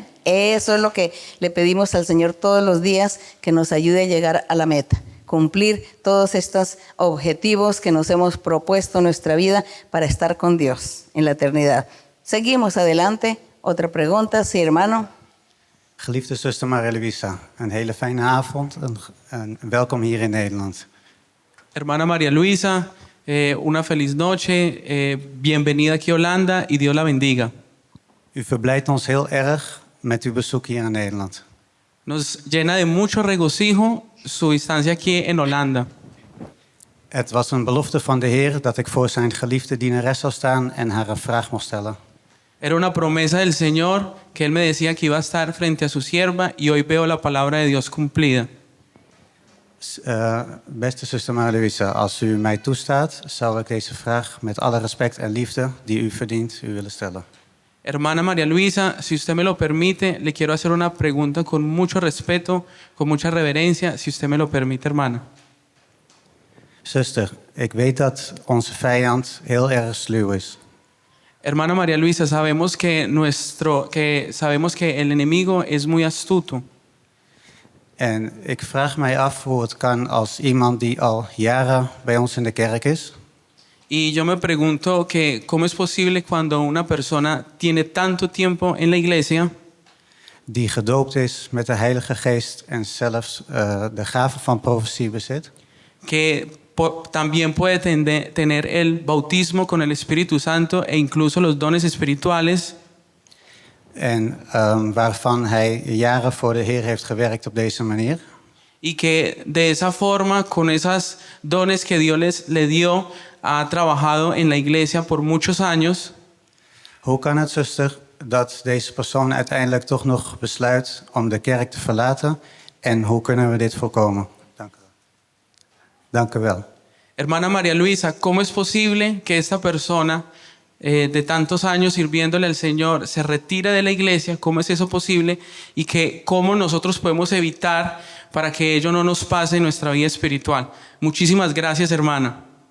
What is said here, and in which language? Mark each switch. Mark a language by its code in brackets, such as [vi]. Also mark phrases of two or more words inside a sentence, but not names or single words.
[es] Eso es lo que le pedimos al Señor todos los días, que nos ayude a llegar a la meta. Cumplir todos estos objetivos que nos hemos propuesto en nuestra vida para estar con Dios en la eternidad. Seguimos adelante. Otra pregunta, sí, hermano. [nl] Geliefde zuster Maria Luisa, een hele fijne avond en welkom hier in Nederland. [es] Hermana María Luisa, una feliz noche, bienvenida aquí a Holanda y Dios la bendiga. [nl] U verblijdt ons heel erg met uw bezoek hier in Nederland. [es] Nos llena de mucho regocijo su estancia aquí en Holanda. [nl] Het was een belofte van de Heer dat ik voor zijn geliefde dienares zou staan en haar een vraag mocht stellen. [es] Era una promesa del Señor que Él me decía que iba a estar frente a su sierva y hoy veo la palabra de Dios cumplida. [nl] Beste zuster Maria Luisa, als u mij toestaat, zou ik deze vraag met alle respect en liefde die u verdient, u willen stellen. [es] Hermana María Luisa, si usted me lo permite, le quiero hacer una pregunta con mucho respeto, con mucha reverencia, si usted me lo permite, hermana. [nl] Zuster, ik weet dat onze vijand heel erg sluw is. [es] Hermana María Luisa, sabemos que el enemigo es muy astuto. [nl] En ik vraag mij af hoe het kan als iemand die al jaren bij ons in de kerk is. [es] Y yo me pregunto que cómo es posible cuando una persona tiene tanto tiempo en la iglesia, [nl] Die gedoopt is met de Heilige Geest en zelfs de gave van profetie bezit. [es] que también puede tener el bautismo con el Espíritu Santo e incluso los dones espirituales, [nl] En waarvan hij jaren voor de Heer heeft gewerkt op deze manier. [es] y que de esa forma, con esos dones que Dios le dio, ha trabajado en la iglesia por muchos años. [nl] Hoe kan het, zuster, dat deze persoon uiteindelijk toch nog besluit om de kerk te verlaten? En hoe kunnen we dit voorkomen? Dank u wel. Dank u wel. [es] Hermana María Luisa, ¿cómo es posible que esta persona de tantos años sirviéndole al Señor se retire de la iglesia? ¿Cómo es eso posible? Y que cómo nosotros podemos evitar para que ello no nos pase en nuestra vida espiritual. Muchísimas gracias, hermana.